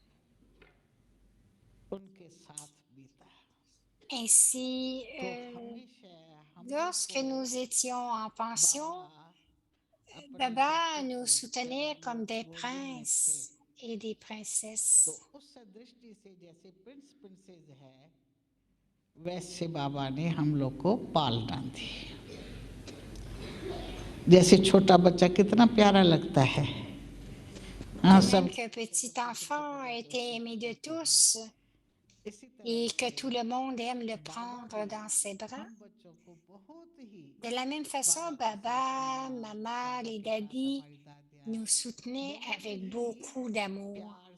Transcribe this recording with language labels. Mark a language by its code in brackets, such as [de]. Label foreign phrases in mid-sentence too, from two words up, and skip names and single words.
[fr] Ainsi, lorsque nous étions en pension, Baba nous soutenait comme des princes et des princesses. [hi] वैसे बाबा ने हम लोग को पालना दी जैसे छोटा बच्चा कितना प्यारा लगता है [fr] Même qu'un petit enfant était aimé de tous et que tout le monde aime le prendre dans ses bras. De la même façon, Baba, Maman, les daddies nous soutenaient avec beaucoup d'amour.